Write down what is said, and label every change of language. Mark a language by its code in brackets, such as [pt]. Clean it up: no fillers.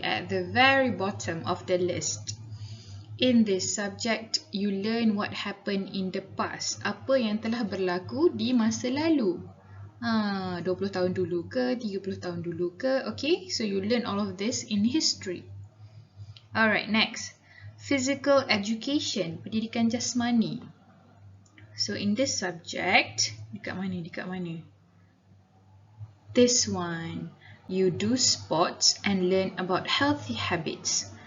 [en] At the very bottom of the list. In this subject, you learn what happened in the past. [ms] Apa yang telah berlaku di masa lalu. 20 tahun dulu ke, 30 tahun dulu ke. [en] Okay, so you learn all of this in history. Alright, next. Physical education, pendidikan jasmani. So in this subject, [ms] dekat mana? [en] This one. You do sports and learn about healthy habits.